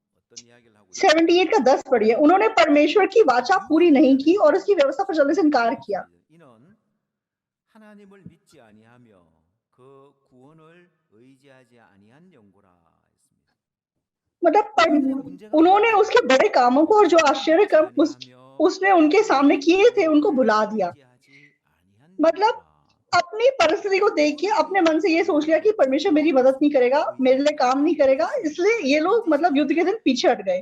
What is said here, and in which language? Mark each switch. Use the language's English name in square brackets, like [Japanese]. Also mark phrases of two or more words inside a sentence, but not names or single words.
[Hindi] 78 का 10 पढ़िए। उन्होंने परमेश्वर की वाचा पूरी नहीं की और उसकी व्यवस्था पर चलने से इनकार किया। [Korean] 이는 하나님을 믿지 아니하며 그 구원을 의지하지 아니한 영고라 했습니다. [Hindi] मतलब उन्होंने उसके बड़े कामों को और जो आश्चर्य काम उसने उनके सामने किए थे उनको भुला दिया। मतलब अपनी परिस्थिति को देख के अपने मन से ये सोच लिया कि परमेश्वर मेरी मदद नहीं करेगा, मेरे लिए काम नहीं करेगा, इसलिए ये लोग मतलब युद्ध के दिन पीछे हट गए।